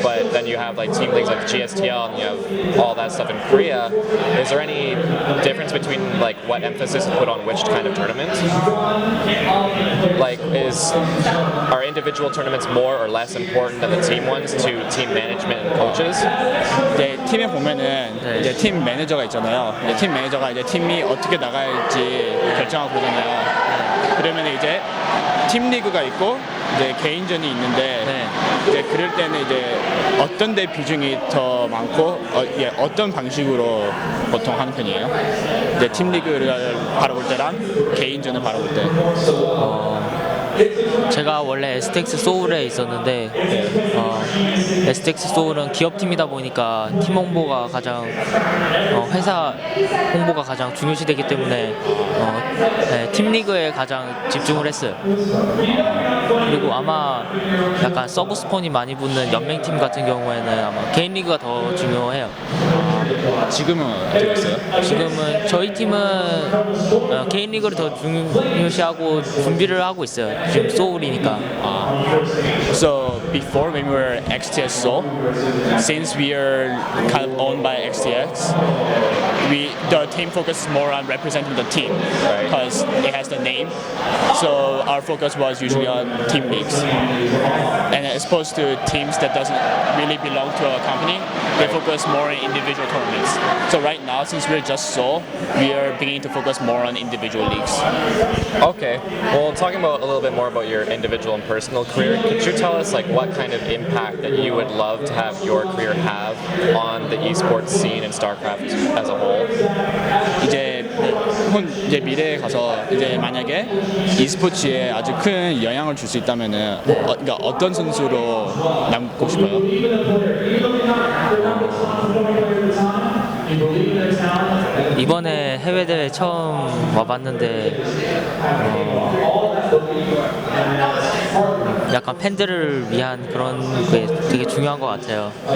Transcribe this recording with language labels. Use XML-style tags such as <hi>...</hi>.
<en>But then you have like team leagues like GSTL and you have all that stuff in Korea. Is there any difference between like what emphasis is put on which kind of tournament? Like are individual tournaments more or less important than the team ones to team management and coaches?</en> <ko>이제 팀에 보면은 네. 이제 팀 매니저가 있잖아요. 이제 팀 매니저가 이제 팀이 어떻게 나갈지 결정하고 그러잖아요. 그러면 이제 팀 리그가 있고 이제 개인전이 있는데 네. 이제 그럴 때는 이제 어떤 데 비중이 더 많고 어떤 방식으로 보통 하는 편이에요? 이제 팀 리그를 바라볼 때랑 개인전을 바라볼 때. 제가 원래 STX 소울에 있었는데 STX 소울은 기업팀이다 보니까 팀 홍보가 가장 회사 홍보가 가장 중요시되기 때문에 네, 팀 리그에 가장 집중을 했어요. 그리고 아마 약간 서브 스폰이 많이 붙는 연맹팀 같은 경우에는 아마 개인 리그가 더 중요해요. 지금은 어떻게 됐어요? 지금은 저희 팀은 개인 리그를 더 중요시하고 준비를 하고 있어요. 지금 소울이니까.</ko> <en>So before when we were XTS Seoul, since we are kind of owned by XTX, the team focuses more on representing the team because it has the name. So our focus was usually on team leagues, and as opposed to teams that doesn't really belong to a company, they focus more on individual tournaments. So right now, since we're just Seoul, we are beginning to focus more on individual leagues. Okay. Well, talking about a little bit more about your individual and personal career, could you tell us like what kind of impact that you would love to have your career have on the esports scene and StarCraft as a whole?</en> <ko>이제 미래에 가서 이제 만약에 e스포츠에 아주 큰 영향을 줄 수 있다면은 그러니까 어떤 선수로 남고 싶어요? 이번에 해외 대회 처음 와봤는데 약간 팬들을 위한 그런 게 되게 중요한 것 같아요.</ko>